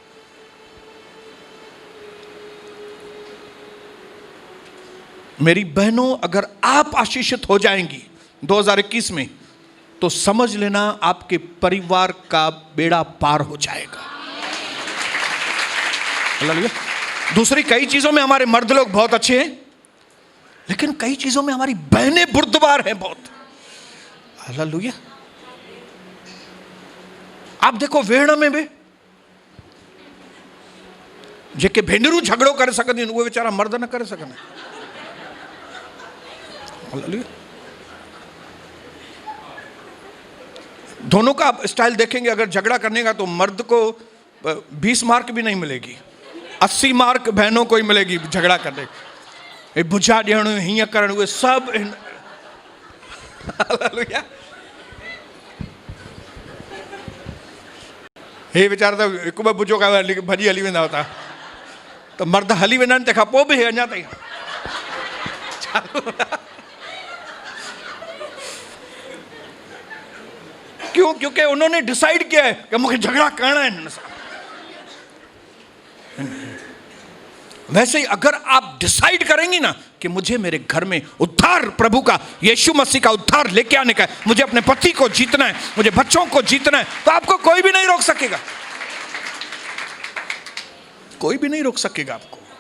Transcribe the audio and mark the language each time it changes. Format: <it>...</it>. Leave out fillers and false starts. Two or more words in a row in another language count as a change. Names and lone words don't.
<hi>मेरी बहनों, अगर आप आशीषित हो जाएंगी 2021 में तो समझ लेना आपके परिवार का बेड़ा पार हो जाएगा। हालेलुया। दूसरी कई चीजों में हमारे मर्द लोग बहुत अच्छे हैं, लेकिन कई चीजों में हमारी बहनें बुर्दबार हैं बहुत। हालेलुया।</hi> <sd>आप देखो वेहण में भी जेके भेनरू झगड़ो करे सकंदियूं आहिनि, उहे वीचारा मर्द न करे सघंदा।</sd> <hi>हालेलुया। दोनों का स्टाइल देखेंगे, अगर झगड़ा करने का तो मर्द को 20 मार्क भी नहीं मिलेगी, 80 मार्क बहनों को ही मिलेगी झगड़ा करने।</hi> <sd>बुझा ॾियण, हीअं करण, उहे सभु।</sd> <hi>हालेलुया।</hi> <sd>हे वीचारा त हिकु ॿ बुजो खाए भॼी हली वेंदा हुता, त मर्द हली वेंदा आहिनि, तंहिंखां पोइ बि हे अञा ताईं क्यों?</sd> <hi>क्योंकि उन्होंने डिसाइड किया है कि मुझे झगड़ा करना है इनसे। वैसे ही अगर आप डिसाइड करेंगी ना कि मुझे मेरे घर में उद्धार प्रभु का, यीशु मसीह का उद्धार लेके आने का है, मुझे अपने पति को जीतना है, मुझे बच्चों को जीतना है, तो आपको कोई भी नहीं रोक सकेगा, कोई भी नहीं रोक सकेगा आपको।</hi>